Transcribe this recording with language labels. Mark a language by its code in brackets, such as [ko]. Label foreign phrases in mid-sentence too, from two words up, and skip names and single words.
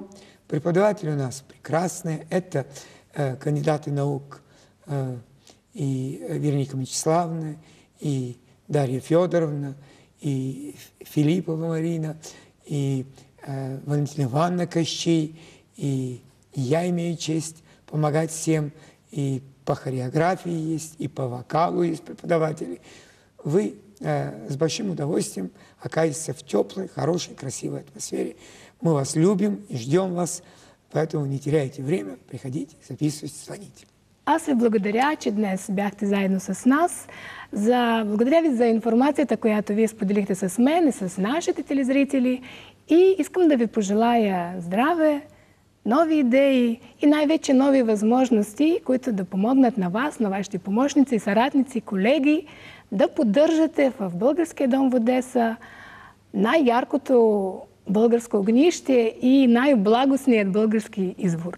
[ru] Преподаватели у нас прекрасные. Это кандидаты наук и Вероника Мячеславовна, и Дарья Федоровна, и Филиппова Марина, и Валентина Ивановна Кощей, и я имею честь помогать всем, и по хореографии есть, и по вокалу есть преподаватели. Вы с большим удовольствием окажетесь в теплой, хорошей, красивой атмосфере. Мы вас любим и ждем вас, поэтому не теряйте время, приходите, записывайтесь, звоните. [bg] Аз ви благодаря, че днес бяхте заедно с нас. Благодаря ви за информацията, която вие споделихте с мен и с нашите телезрители. И искам да ви пожелая здраве, нови идеи и най-вече нови възможности, които да помогнат на вас, на вашите помощници, съратници, колеги, да поддържате в Българския дом в Одеса най-яркото българско огнище и най-благостният български извор.